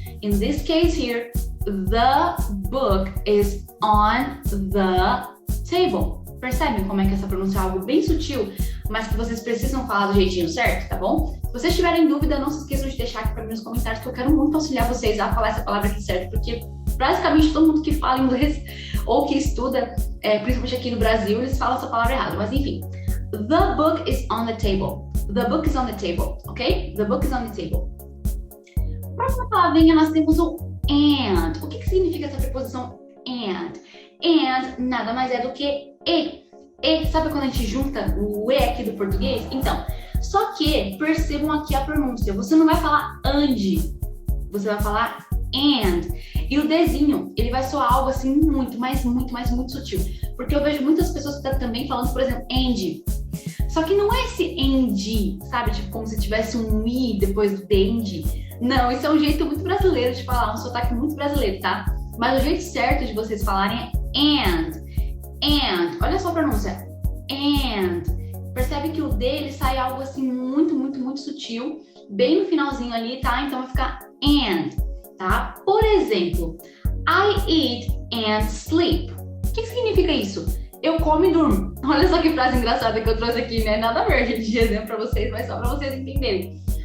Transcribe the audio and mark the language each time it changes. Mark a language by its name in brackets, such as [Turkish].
[English] In this case here, the book is on the table. [Portuguese] Percebem como é que essa pronúncia é algo bem sutil, mas que vocês precisam falar do jeitinho certo, tá bom? Se vocês tiverem dúvida, não se esqueçam de deixar aqui para mim nos comentários, que eu quero muito auxiliar vocês a falar essa palavra aqui certo, porque basicamente todo mundo que fala inglês ou que estuda, principalmente aqui no Brasil, eles falam essa palavra errada. Mas enfim, [English] the book is on the table. The book is on the table, ok? The book is on the table. [Portuguese] Próxima palavrinha, nós temos o and. O que significa essa preposição and? And nada mais é do que e. E, sabe quando a gente junta o e aqui do português? Então, só que percebam aqui a pronúncia. Você não vai falar and, você vai falar and. E o Dzinho, ele vai soar algo assim muito sutil. Porque eu vejo muitas pessoas também falando, por exemplo, and. Só que não é esse and, sabe? Tipo, como se tivesse um i depois do and. Não, isso é um jeito muito brasileiro de falar, um sotaque muito brasileiro, tá? Mas o jeito certo de vocês falarem é and. And, olha só a pronúncia, and. Percebe que o D, ele sai algo assim muito sutil, bem no finalzinho ali, tá? Então vai ficar and, tá? Por exemplo, [English] I eat and sleep. [Portuguese] O que significa isso? Eu como e durmo. Olha só que frase engraçada que eu trouxe aqui, né? Nada a ver, gente, de exemplo pra vocês, mas só pra vocês entenderem.